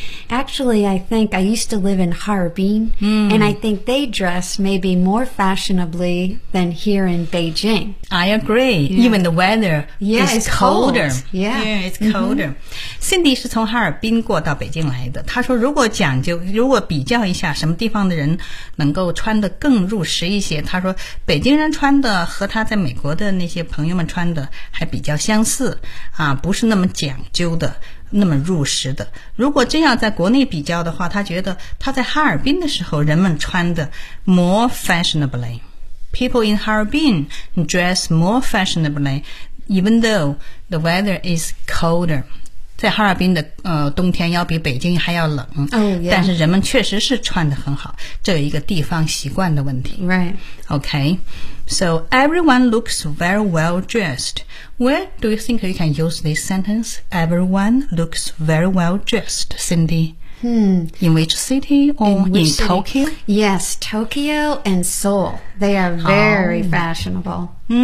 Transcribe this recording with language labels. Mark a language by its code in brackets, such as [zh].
[en] I think I used to live in Harbin, and I think they dress maybe more fashionably than here in Beijing. I agree. Yeah. Even the weather is colder. Cold. Yeah. Yeah, it's colder. [zh] Cindy 是从哈尔滨过到北京来的。她说如果讲究，如果比较一下什么地方的人能够穿得更入时一些，她说北京人穿的和她在美国的那些朋友们穿的还比较相似，啊，不是那么讲究的。那么入时的如果真要在国内比较的话他觉得他在哈尔滨的时候人们穿的 [en] more fashionably People in Harbin dress more fashionably even though the weather is colder [zh] 在哈尔滨的冬天要比北京还要冷、 [en] oh, yeah. [zh] 但是人们确实是穿得很好这有一个地方习惯的问题 [en] Right OK So everyone looks very well dressedWhere do you think you can use this sentence? Everyone looks very well dressed, Cindy. In which city or in Tokyo? Yes, Tokyo and Seoul. They are very fashionable.